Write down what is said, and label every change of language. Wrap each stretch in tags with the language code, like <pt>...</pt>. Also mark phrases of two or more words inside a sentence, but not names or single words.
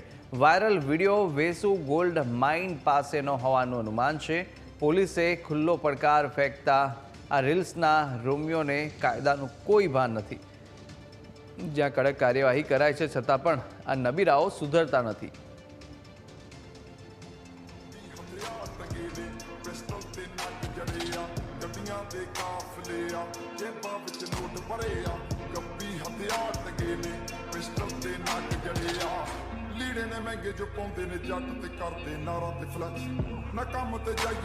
<gu>વાયરલ વિડીયો વેસુ ગોલ્ડ માઇન પાસેનો હોવાનું અનુમાન છે. પોલીસે ખુલ્લો પડકાર ફેંકતા આ રીલ્સના રોમિયોને કાયદાનું કોઈ ભાન નથી. જ્યાં કડક કાર્યવાહી કરાય છે છતાં પણ આ નબીરાઓ સુધરતા નથી.</gu> <pa>ਲੀੜੇ ਨੇ ਮਹਿੰਗੇ ਜੋ ਪਾਉਂਦੇ ਨੇ ਜੱਟ ਤੇ ਕਰਦੇ ਨਾਰਾਂ ਤੇ ਫਲੈਕਸ ਨਾ ਕੰਮ ਤੇ ਜਾਈਏ</pa>